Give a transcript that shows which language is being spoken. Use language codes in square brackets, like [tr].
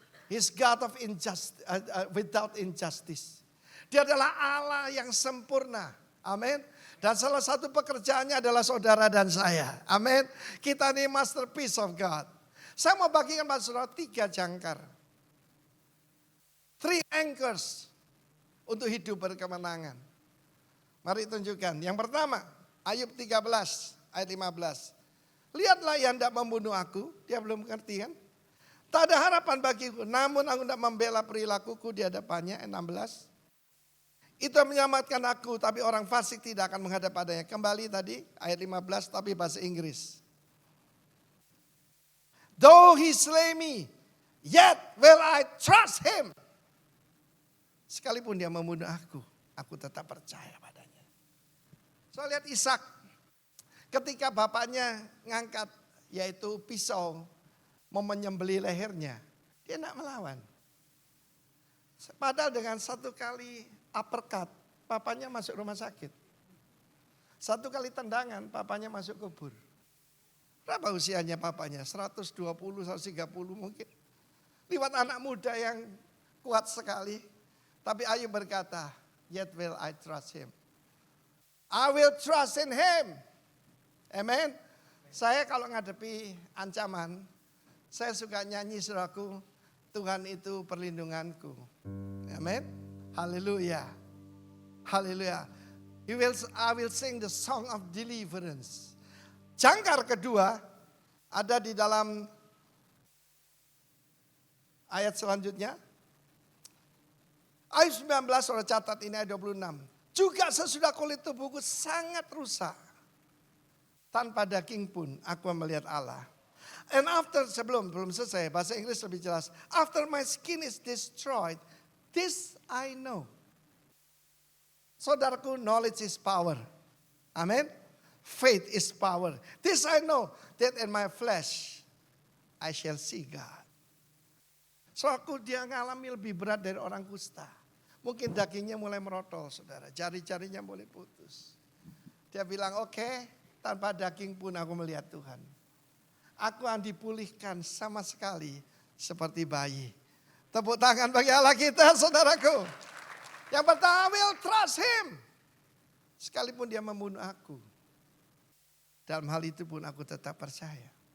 [en] He's God of without injustice. [id] Dia adalah Allah yang sempurna. Amin. Dan salah satu pekerjaannya adalah saudara dan saya. Amin. Kita ini [en] masterpiece of God. [id] Saya mau bagikan pada saudara 3 jangkar. [en] 3 anchors [id] untuk hidup berkemenangan. Mari tunjukkan. Yang pertama, Ayub 13 ayat 15. Lihatlah yang hendak membunuh aku. Dia belum mengerti kan? Tak ada harapan bagiku. Namun aku hendak membela perilakuku di hadapannya. Ayat 16. Itu yang menyelamatkan aku. Tapi orang fasik tidak akan menghadap padanya. Kembali tadi ayat 15 tapi bahasa Inggris. [en] Though he slay me, yet will I trust him. [id] Sekalipun dia membunuh aku tetap percaya padanya. So lihat Ishak, ketika bapaknya ngangkat yaitu pisau mau menyembelih lehernya, dia tidak melawan. Padahal dengan 1 kali uppercut, papanya masuk rumah sakit. 1 kali tendangan, papanya masuk kubur. Berapa usianya papanya? 120, 130 mungkin. Lihat anak muda yang kuat sekali. Tapi Ayub berkata, [en] yet will I trust him. I will trust in him. [id] Amen. Saya kalau ngadepi ancaman, saya suka nyanyi saudaraku, Tuhan itu perlindunganku. Amen. Haleluya. Haleluya. [en] I will sing the song of deliverance. [id] Jangkar kedua ada di dalam ayat selanjutnya. Ayat 19 saudara catat ini ayat 26. Juga sesudah kulit tubuhku sangat rusak. Tanpa daging pun aku melihat Allah. [en] And after, [id] belum selesai, bahasa Inggris lebih jelas. [en] After my skin is destroyed, this I know. Saudaraku, knowledge is power. Amin. Faith is power. This I know, that in my flesh I shall see God. [id] So aku dia ngalami lebih berat dari orang kusta. Mungkin dagingnya mulai merotol saudara. Jari-jarinya mulai putus. Dia bilang oke, tanpa daging pun aku melihat Tuhan. Aku akan dipulihkan sama sekali seperti bayi. Tepuk tangan bagi Allah kita saudaraku. Yang pertama, [en] I will trust him. [id] Sekalipun dia membunuh aku. Dalam hal itu pun aku tetap percaya.